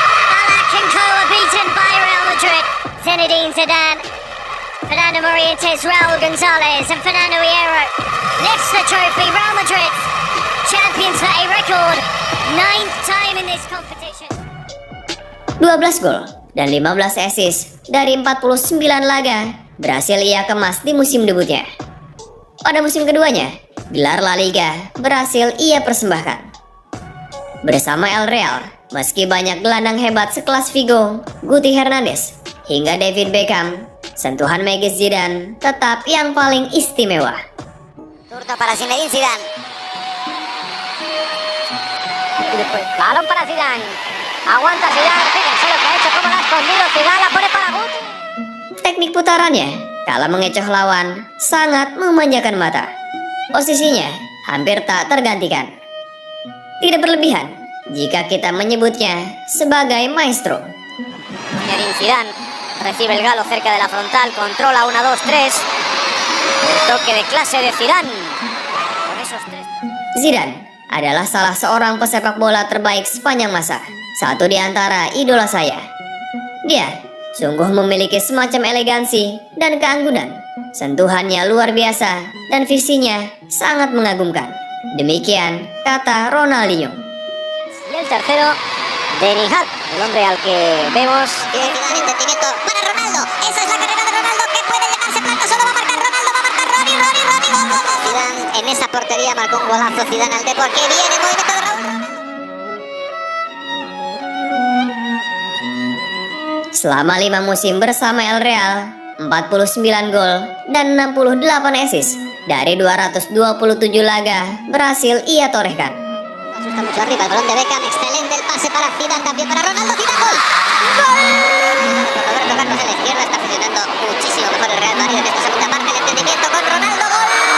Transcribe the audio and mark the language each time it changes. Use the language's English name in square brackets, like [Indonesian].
[English] Balak and Co are beaten by Real Madrid. Zinedine Zidane. Fernando Morientes, Raul Gonzalez and Fernando Hierro lifts the trophy. Real Madrid, champions for a record 9th time in this competition. [Indonesian] 12 gol dan 15 assist dari 49 laga berhasil ia kemas di musim debutnya. Pada musim keduanya, gelar La Liga berhasil ia persembahkan. Bersama El Real, meski banyak gelandang hebat sekelas Figo, Guti Hernandez, hingga David Beckham, sentuhan magis Zidane tetap yang paling istimewa. [Spanish] Zurda para Zinedine Zidane. Y después, balón para Zidane. Aguanta Zidane, fíjense lo que ha hecho, cómo la ha escondido Zidane, la pone para Guti. [Indonesian] Teknik putarannya, kala mengecoh lawan, sangat memanjakan mata. Posisinya hampir tak tergantikan. Tidak berlebihan jika kita menyebutnya sebagai maestro. [Spanish] Zinedine Zidane recibe el galo cerca de la frontal, controla 1, 2, 3. El toque de clase de Zidane. Con esos tres. [Indonesian] Zidane adalah salah seorang pesepak bola terbaik sepanjang masa. Satu di antara idola saya. Dia sungguh memiliki semacam elegansi dan keanggunan. Sentuhannya luar biasa dan visinya sangat mengagumkan. Demikian kata Ronaldinho. [Spanish] Y el tercero de Nihal, el hombre al que vemos que... Zidane, intentamiento para Ronaldo. Esa es la carrera de Ronaldo que puede llevarse plata. Solo va a marcar Ronaldo, va a marcar Robbie, gol, gol, gol. Zidane en esa portería marcó un golazo. Zidane al Depor, que viene movimiento de Raúl. [Indonesian] Selama 5 musim bersama El Real, 49 gol dan 68 assist dari 227 laga berhasil ia torehkan. [Spanish] Asusta mucho arriba el balón de Beckham. Excelente el pase para Zidane, también para Ronaldo. Zidane, gol. ¡Gol! Roberto Carlos en la izquierda está funcionando muchísimo mejor el Real Madrid en esta segunda parte. El entendimiento con Ronaldo, gol.